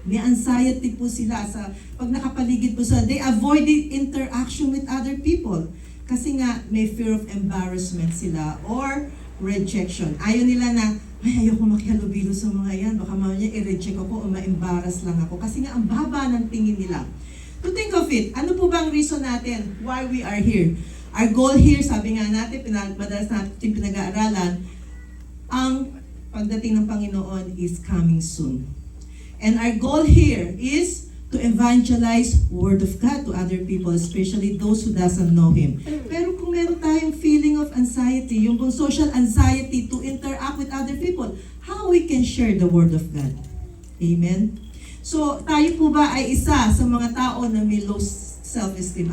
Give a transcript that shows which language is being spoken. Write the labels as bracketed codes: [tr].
[tl] May anxiety po sila sa pag nakapaligid po sila. [en] They avoid the interaction with other people. [tl] Kasi nga may fear of embarrassment sila or rejection. Ayaw nila na, ay ayoko makihalubilo sa mga yan. Baka mamaya i-reject ako o ma-embarrass lang ako. Kasi nga ang baba ng tingin nila. [en] To think of it, [tl] ano po bang reason natin [en] why we are here? Our goal here, [tl] sabi nga natin, madalas natin pinag-aaralan, ang pagdating ng Panginoon [en] is coming soon. And our goal here is to evangelize Word of God to other people, especially those who doesn't know Him. [tl] Pero kung meron tayong [en] feeling of anxiety, yung social anxiety to interact with other people, how we can share the Word of God? Amen? [tl] So, tayo po ba ay isa sa mga tao na may low self-esteem?